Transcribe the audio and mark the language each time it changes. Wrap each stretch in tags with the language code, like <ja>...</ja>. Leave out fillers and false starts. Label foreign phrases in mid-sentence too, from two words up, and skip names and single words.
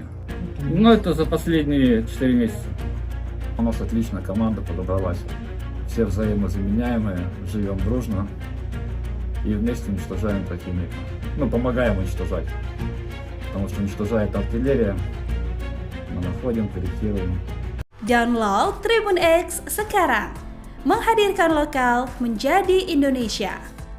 <ru>Но это за последние 4 месяца. У нас отлично команда подобралась. Все взаимозаменяемые, живем дружно и вместе уничтожаем противника. Помогаем уничтожать. Потому что уничтожает артиллерия, мы находим, корректируем.</ru> <id>Download Tribun X sekarang. Menghadirkan lokal menjadi Indonesia.</id>